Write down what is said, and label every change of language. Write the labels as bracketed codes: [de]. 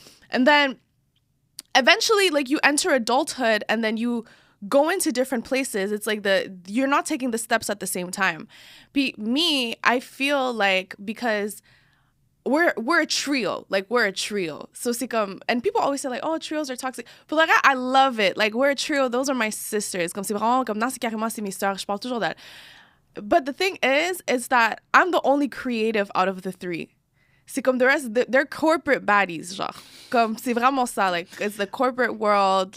[en] And then eventually, like you enter adulthood and then you go into different places. It's like you're not taking the steps at the same time. Me, I feel like because we're a trio. Like, we're a trio. So, [fr] c'est comme... [en] And people always say, like, oh, trios are toxic. But, like, I love it. Like, we're a trio. Those are my sisters. [fr] Comme, c'est vraiment... Comme, non, c'est carrément, c'est mes sœurs. Je parle toujours d'elles. [en] But the thing is that I'm the only creative out of the 3. [fr] C'est comme [en] the rest... They're corporate baddies, genre. [fr] Comme, c'est vraiment ça. [en] Like, it's the corporate world.